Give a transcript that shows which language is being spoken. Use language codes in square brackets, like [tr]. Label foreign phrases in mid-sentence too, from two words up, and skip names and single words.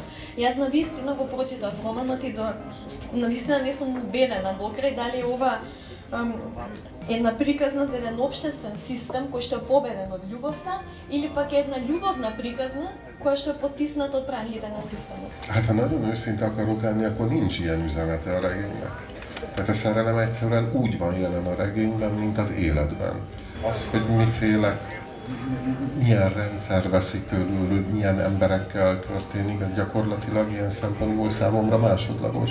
[mk] Јас навистина го прочитав романот и навистина не сум убедена докрај дали ова една приказна за еден општествен систем кој што е победен од љубовта или пак една љубовна приказна која што е потисната од прангите на системот. [hu] Hát ha nagyon őszinte akarok lenni, akkor nincs ilyen üzenete a regénynek. Tehát a szerelem egyszerűen úgy van jelen a regényben, mint az életben. Az, hogy milyen rendszer veszi körül, milyen emberekkel történik, ez gyakorlatilag ilyen szempontból számomra másodlagos.